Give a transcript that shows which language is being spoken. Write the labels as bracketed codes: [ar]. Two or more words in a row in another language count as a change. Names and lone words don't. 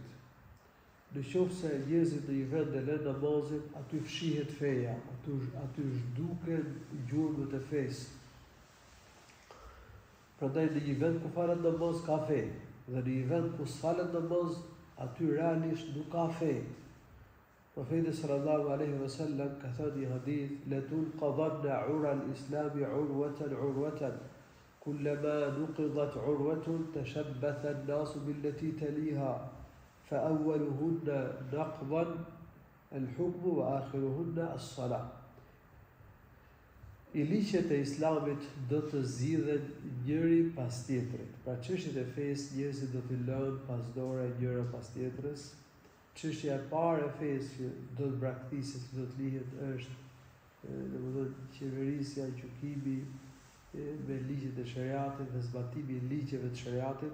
[sq] Në qoftë se njerëzit në një vend e lënë namazin, aty fshihet feja, aty zhduken gjurmët e fesë. Prandaj në një vend ku falet namaz ka fe, dhe në një vend ku s'falet namaz, aty realisht nuk ka fe. Profeti [ar] صلى الله عليه وسلم [sq] ka thënë një hadith: [ar] "لتنقضن عرى الإسلام عروة عروة كلما نقضت عروة تشبث الناس بالتي تليها فأولهن نقضا الحكم وآخرهن الصلاة." [sq] I liqet e islamit do të zgjidhen njëri pas tjetrit. Pra çështjet e fesë njerëzit do t'i lënë pas dore njëra pas tjetrës. Çështja e parë e fesë që do të braktiset, do të lihet është domethënë qeverisja, gjykimi me ligjet e shariatit dhe zbatimi i ligjeve të shariatit.